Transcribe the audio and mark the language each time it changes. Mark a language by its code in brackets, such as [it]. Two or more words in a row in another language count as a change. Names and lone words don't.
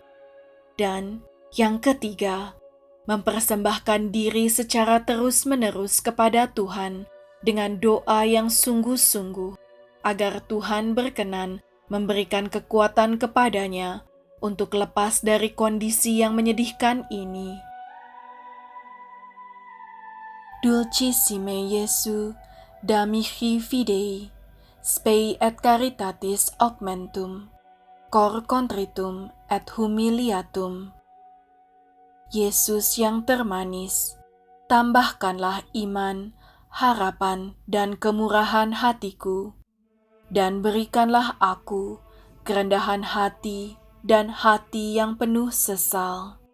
[id] Dan yang ketiga, mempersembahkan diri secara terus-menerus kepada Tuhan dengan doa yang sungguh-sungguh, agar Tuhan berkenan memberikan kekuatan kepadanya untuk lepas dari kondisi yang menyedihkan ini. [la] Dulcissime Jesu, da mihi fidei, spei et caritatis augmentum, cor contritum et humiliatum. [id] Yesus yang termanis, tambahkanlah iman, harapan, dan kemurahan hatiku, dan berikanlah aku kerendahan hati dan hati yang penuh sesal.